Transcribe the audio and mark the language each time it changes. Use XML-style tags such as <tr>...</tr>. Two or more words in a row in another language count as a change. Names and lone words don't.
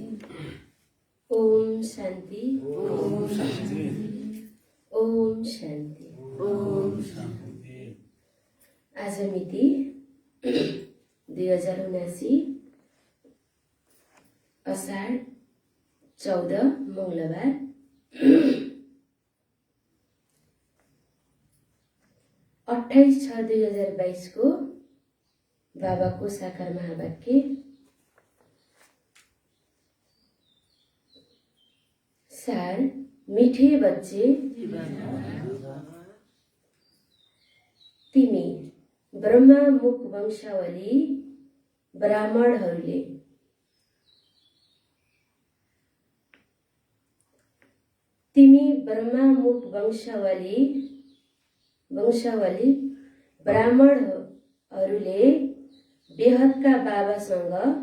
<ne>ओम शांति। ओम शांति। ओम शांति। ओम शांति। आज मिति 2079 असार 14 मंगलबार। 28/6/2022 को बाबा को साकार महावाक्य।</ne> <hi>सार, मीठे बच्चे,</hi> <ne>तिमी ब्रह्मा मुख वंशावली ब्राह्मणहरूले ब्राह्मणहरूले बेहदका बाबासँग</ne>